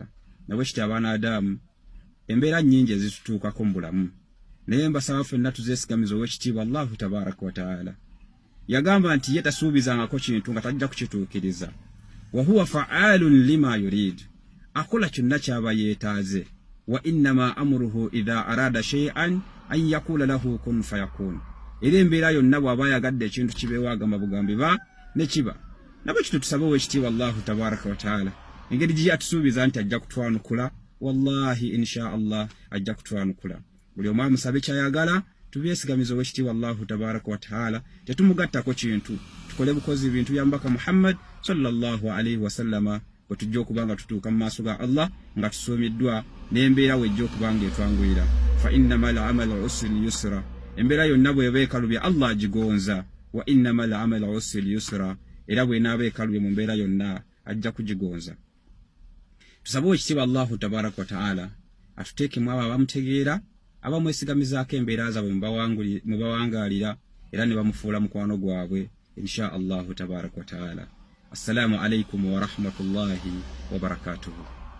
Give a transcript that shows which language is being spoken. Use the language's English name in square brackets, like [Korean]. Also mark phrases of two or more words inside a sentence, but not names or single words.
[Ganda] Nabwe kiti abaana Adamu embeera nnyingi ezitutuukako mu bulamu, naye mbasaba ffenna tuzeesigamiza ow'ekitiibwa [Arabic] الله تبارك وتعالى. [Ganda] Yagamba nti ye tasuubizangako kintu nga tajja kukituukiriza. [Arabic] وهو فعال لما يريد, [Ganda] akola kyonna ky'aba yeetaaze. [Arabic] وإنما أمره إذا أراد شيئا أن يقول له كن فيكون. [Ganda] Era embeera yonna bw'aba yagadde ekintu kibeewo agamba bugambi ba ne kiba. Nabwe kitu tusabe ow'ekitiibwa [Arabic] الله تبارك وتعالى [Ganda] engeri gye atusuubiza nti ajja kutwanukula, wallahi [Arabic] إن شاء الله [Ganda] ajja kutwanukula. Buli omu amusabe ky'ayagala tubyesigamiza ow'ekitiibwa [Arabic] الله تبارك وتعالى, [Ganda] tetumugattako kintu, tukole bukozi bintu bya mbaka Muhammad [Arabic] صلى الله عليه وسلم [Ganda] bwe tujja okubanga tutuuka mu maaso ga Allah nga tusuumiddwa n'embeera wejja okubanga etwanguyira. [Arabic] فإن مع العسر يسرا, [Ganda] embeera yonna bw'eba ekalubye Allah agigonza. [Arabic] وإن مع العسر يسرا, [Ganda] era bw'enaaba ekalubye mu mbeera yonna ajja kugigonza. Tusabe ow'ekitiibwa Allahu tabaraka wa taala atuteekemu abo abamutegeera, abamwesigamizaako embeera zaabwe mu bawangaalira era ne bamufuula mukwano gwabwe [Arabic] إن شاء الله تبارك وتعالى. السلام عليكم ورحمة الله وبركاته.